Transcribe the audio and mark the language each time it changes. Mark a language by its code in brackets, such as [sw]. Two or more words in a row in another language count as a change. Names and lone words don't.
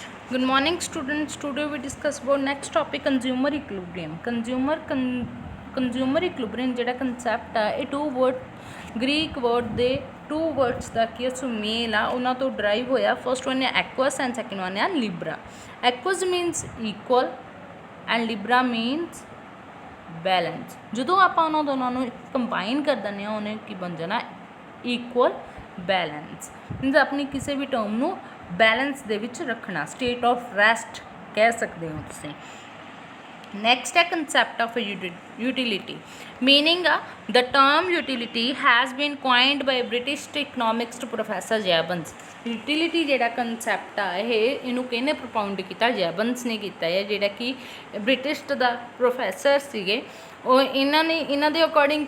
[en] Good morning, students. Today we discuss about next topic consumer equilibrium. Consumer equilibrium [pa] ਜਿਹੜਾ concept ਆ ਇਹ [en] two word Greek word [pa] ਦੇ [en] two words [pa] ਦਾ ਕੀ ਸੁਮੇਲ ਆ ਉਹਨਾਂ ਤੋਂ derive ਹੋਇਆ. [en] First one ਹੈ aqueous and second one ਹੈ libra. Aqueous means equal and libra means balance. [pa] ਜਦੋਂ ਆਪਾਂ ਉਹਨਾਂ ਦੋਨਾਂ ਨੂੰ ਕੰਬਾਈਨ ਕਰ ਦਿੰਦੇ ਹਾਂ ਉਹਨੇ ਕੀ ਬਣ ਜਾਣਾ [en] equal balance. [pa] ਮੀਨਸ ਆਪਣੀ ਕਿਸੇ ਵੀ ਟਰਮ ਨੂੰ बैलेंस ਦੇ ਵਿੱਚ ਰੱਖਣਾ [en] state of rest [pa] ਕਹਿ ਸਕਦੇ ਹੋ ਤੁਸੀਂ ਨੈਕਸਟ ਹੈ [en] concept of utility meaning [pa] ਆ [en] the term utility has been coined by British economics professor Jevons [pa] ਯੂਟਿਲਿਟੀ ਜਿਹੜਾ ਕੰਸੈਪਟ ਆ ਇਹਨੂੰ ਕਿਹਨੇ ਪ੍ਰਪਾਉਂਡ ਕੀਤਾ ਜੈਬਨਸ ਨੇ ਕੀਤਾ ਹੈ ਜਿਹੜਾ ਕਿ ਬ੍ਰਿਟਿਸ਼ ਦਾ ਪ੍ਰੋਫੈਸਰ ਸੀਗੇ ਉਹ ਇਹਨਾਂ ਦੇ ਅਕੋਰਡਿੰਗ